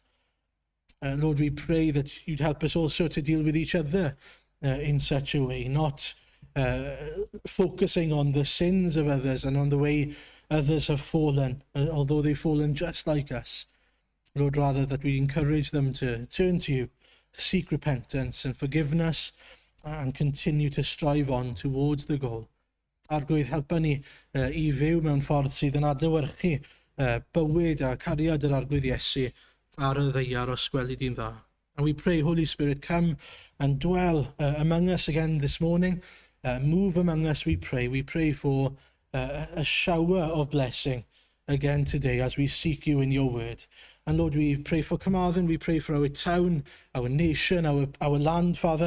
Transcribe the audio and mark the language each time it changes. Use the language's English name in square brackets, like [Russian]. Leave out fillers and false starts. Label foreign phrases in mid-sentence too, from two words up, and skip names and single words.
[English] Lord, we pray that you'd help us also to deal with each other in such a way, not focusing on the sins of others and on the way others have fallen, although they've fallen just like us. Lord, rather that we encourage them to turn to you, seek repentance and forgiveness, and continue to strive on towards the goal. [Welsh] Arglwydd, helpa ni I fyw mewn ffordd sydd yn adlewyrchu bywyd a cariad yr Arglwydd Iesu ar y ddeiar o sgweli di'n dda. [English] And we pray, Holy Spirit, come and dwell among us again this morning. Move among us, we pray. We pray for a shower of blessing again today as we seek you in your word. And Lord, we pray for Carmarthen, we pray for our town, our nation, our land, Father.